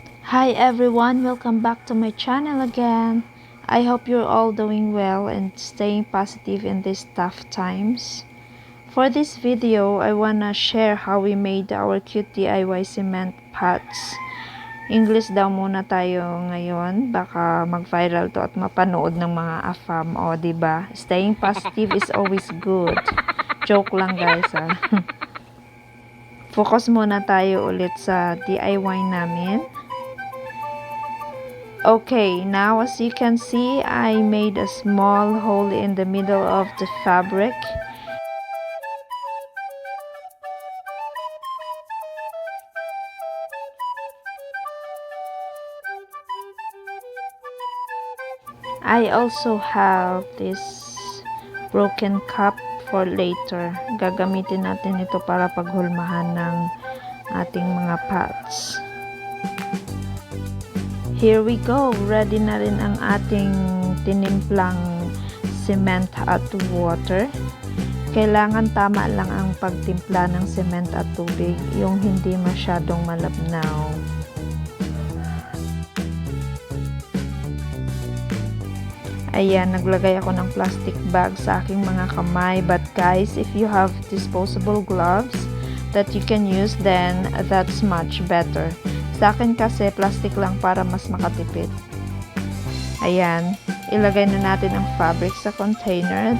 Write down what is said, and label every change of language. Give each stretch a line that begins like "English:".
English: Hi everyone, welcome back to my channel again. I hope you're all doing well and staying positive in these tough times. For this video, I wanna share how we made our cute DIY cement pots.
Filipino: English daw muna tayo ngayon, baka mag-viral to at mapanood ng mga AFAM, o diba?
English: Staying positive is always good.
Filipino: Joke lang guys ha. Focus muna tayo ulit sa DIY namin.
English: Okay, now as you can see, I made a small hole in the middle of the fabric. I also have this broken cup for later.
Filipino: Gagamitin natin ito para paghulmahan ng ating mga pots.
English: Here we go.
Filipino: Ready na rin ang ating tinimplang cement at water. Kailangan tama lang ang pagtimpla ng cement at tubig, yung hindi masyadong malabnaw. Ayan, naglagay ako ng plastic bag sa aking mga kamay.
English: But guys, if you have disposable gloves that you can use, then that's much better.
Filipino: Sa akin kasi, plastic lang para mas makatipid. Ayan, ilagay na natin ang fabric sa container.